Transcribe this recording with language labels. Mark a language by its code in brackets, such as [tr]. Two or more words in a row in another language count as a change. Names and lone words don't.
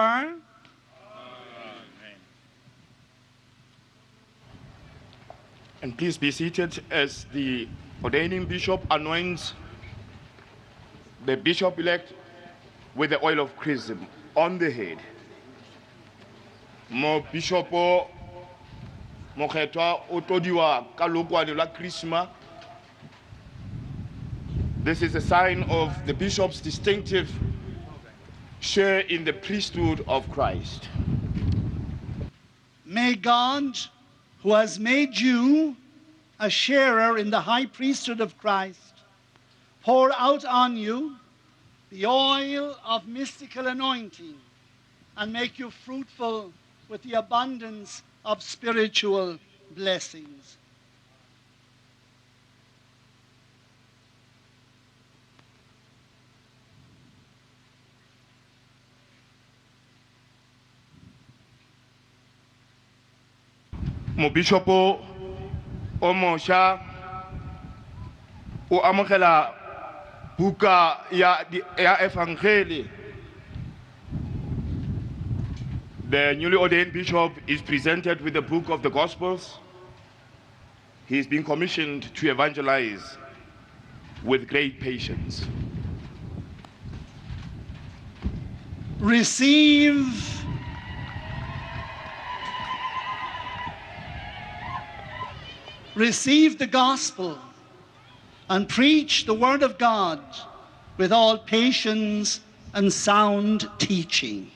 [en] Amen. And please be seated as the ordaining bishop anoints the bishop-elect with the oil of chrism on the head. [tn] Mo bishopo mokgethwa o todiwa ka lookwane la chrisma. [en] This is a sign of the bishop's distinctive share in the priesthood of Christ. May God, who has made you a sharer in the high priesthood of Christ, pour out on you the oil of mystical anointing and make you fruitful with the abundance of spiritual blessings. [tn] Mo bishopo o mosha o amogela buka ya evangeli. [en] The newly ordained bishop is presented with the book of the Gospels. He is being commissioned to evangelize with great patience. Receive the gospel and preach the word of God with all patience and sound teaching.